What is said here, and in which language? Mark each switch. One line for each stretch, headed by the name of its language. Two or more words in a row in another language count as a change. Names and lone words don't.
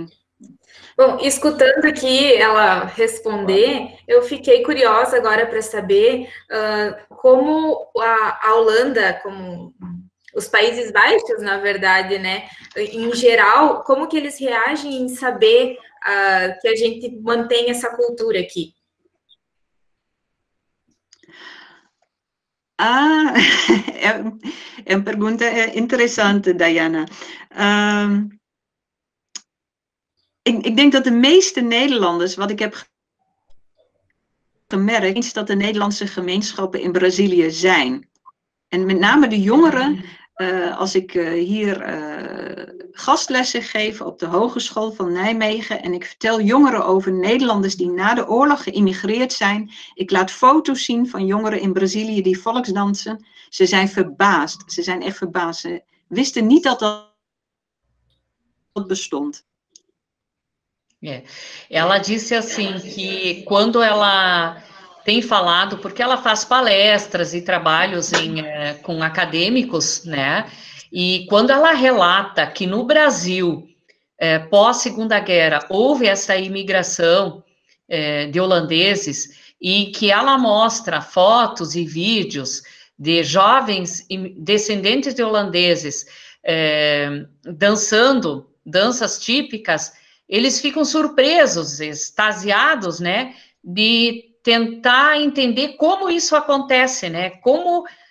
Portuguese: Bom, escutando aqui ela responder, eu fiquei curiosa agora para saber como a Holanda, como os Países Baixos, na verdade, né, em geral, como que eles reagem em saber que a gente mantém essa cultura aqui? É uma pergunta interessante, Diana.
Dutch: Ik denk dat de meeste Nederlanders, wat ik heb gemerkt is dat de Nederlandse gemeenschappen in Brazilië zijn. En met name de jongeren, als ik hier gastlessen geef op de Hogeschool van Nijmegen en ik vertel jongeren over Nederlanders die na de oorlog geïmmigreerd zijn. Ik laat foto's zien van jongeren in Brazilië die volksdansen. Ze zijn verbaasd. Ze zijn echt verbaasd. Ze wisten niet dat dat bestond.
Portuguese: Ela disse assim que quando ela tem falado, porque ela faz palestras e trabalhos com acadêmicos, né? E quando ela relata que no Brasil, pós-Segunda Guerra, houve essa imigração de holandeses e que ela mostra fotos e vídeos de jovens descendentes de holandeses dançando danças típicas, eles ficam surpresos, extasiados, né, de tentar entender como isso acontece, né, como